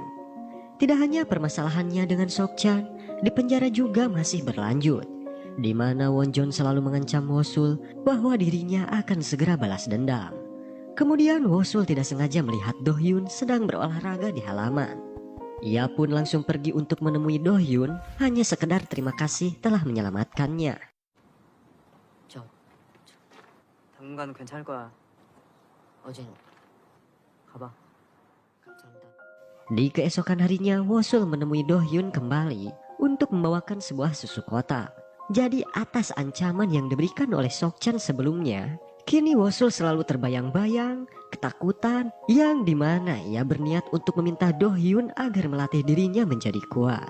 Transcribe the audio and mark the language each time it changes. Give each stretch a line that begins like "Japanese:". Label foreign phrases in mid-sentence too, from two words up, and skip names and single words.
Indonesian: Tidak hanya permasalahannya dengan Sok-chan, di penjara juga masih berlanjut, di mana Wonjon selalu mengancam Wosul bahwa dirinya akan segera balas dendam. Kemudian Wosul tidak sengaja melihat Do Hyun sedang berolahraga di halaman. Ia pun langsung pergi untuk menemui Do Hyun, hanya sekedar terima kasih telah menyelamatkannya.
Korean: 당분간은 괜찮을 거야. 어젠 가봐.
Indonesian: Di keesokan harinya, Wosul menemui Do Hyun kembali untuk membawakan sebuah susu kotak. Jadi atas ancaman yang diberikan oleh Sok-chan sebelumnya, kini Wosul selalu terbayang-bayang ketakutan yang dimana ia berniat untuk meminta Do Hyun agar melatih dirinya menjadi kuat.